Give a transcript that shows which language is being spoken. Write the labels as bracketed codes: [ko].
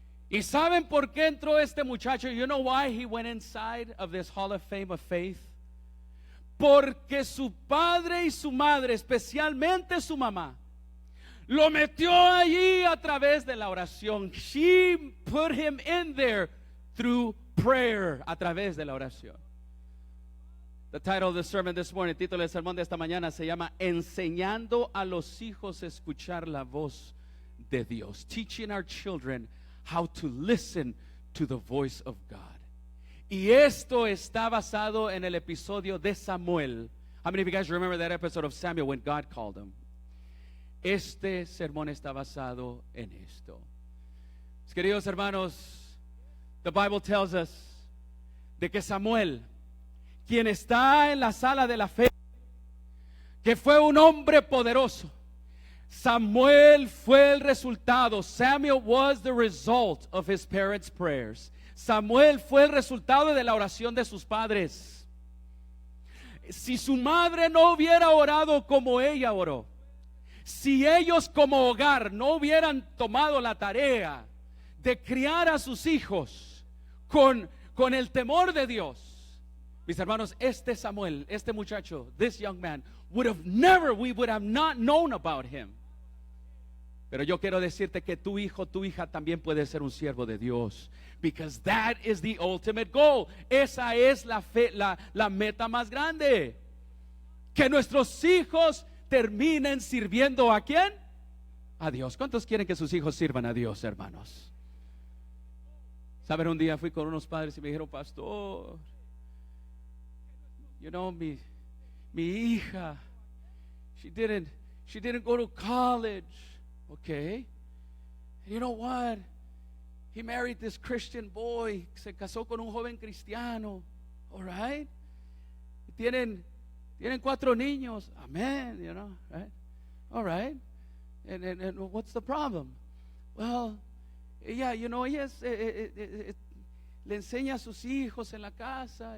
[es] ¿Y saben por qué entró este muchacho? [en] You know why he went inside of this Hall of Fame of faith? [es] Porque su padre y su madre, especialmente su mamá, lo metió allí a través de la oración. [en] She put him in there through prayer, [es] a través de la oración. [en] The title of the sermon this morning, [es] el título del sermón de esta mañana se llama Enseñando a los hijos a escuchar la voz de Dios. [en] Teaching our children how to listen to the voice of God. [es] Y esto está basado en el episodio de Samuel. [en] How many of you guys remember that episode of Samuel when God called him? [es] Este sermón está basado en esto. Mis queridos hermanos, [en] the Bible tells us [es] de que Samuel, quien está en la sala de la fe, que fue un hombre poderoso, Samuel fue el resultado. [en] Samuel was the result of his parents' prayers. [es] Samuel fue el resultado de la oración de sus padres. Si su madre no hubiera orado como ella oró, si ellos como hogar no hubieran tomado la tarea de criar a sus hijos con el temor de Dios, mis hermanos, este Samuel, este muchacho, [en] this young man, we would have not known about him. [es] Pero yo quiero decirte que tu hijo, tu hija también puede ser un siervo de Dios. [en] Because that is the ultimate goal. [es] Esa es la meta más grande. Que nuestros hijos terminen sirviendo ¿a quién? A Dios. ¿Cuántos quieren que sus hijos sirvan a Dios, hermanos? Saben, un día fui con unos padres y me dijeron, pastor, [en] you know, [es] mi hija, [en] she didn't go to college. Okay. And you know what? He married this Christian boy. [es] Se casó con un joven cristiano. [en] All right. [es] Tienen 4 niños. [en] Amen. You know, right? All right. And what's the problem? Well, [es] ella, [en] you know, [es] ella le enseña a sus hijos en la casa.